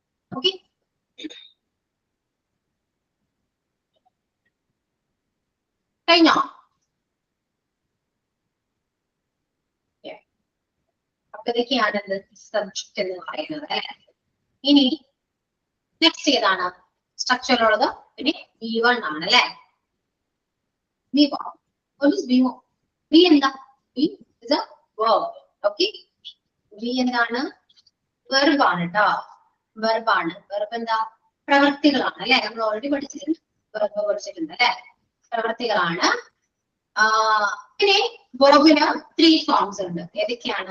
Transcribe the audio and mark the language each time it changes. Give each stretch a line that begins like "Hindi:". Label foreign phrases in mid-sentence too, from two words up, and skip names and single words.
Malayalam: ഓക്കെ, കഴിഞ്ഞോ? അപ്പൊ ഇതൊക്കെയാണ് എന്ത് സബ്ജക്ട് എന്ന് പറയുന്നത് അല്ലെ. ഇനി നെക്സ്റ്റ് ഏതാണ് സ്ട്രക്ചറിലുള്ളത്? ഇനി V1 ആണ് അല്ലെ. V1,
English: what is V1?
Malayalam: V എന്താ?
English: V is a verb.
Malayalam: Okay, V എന്താണ്? വെർബ് ആണ് കേട്ടോ, വെർബ് ആണ്. വെർബ് എന്താ? പ്രവൃത്തികളാണ് അല്ലെ. നമ്മൾ ഓൾറെഡി പഠിച്ചിട്ടുണ്ട്, വെർബ് പഠിച്ചിട്ടുണ്ട് അല്ലെ, പ്രവൃത്തികളാണ്. പിന്നെ വെർബിന് 3 ഫോംസ് ഉണ്ട്. ഏതൊക്കെയാണ്?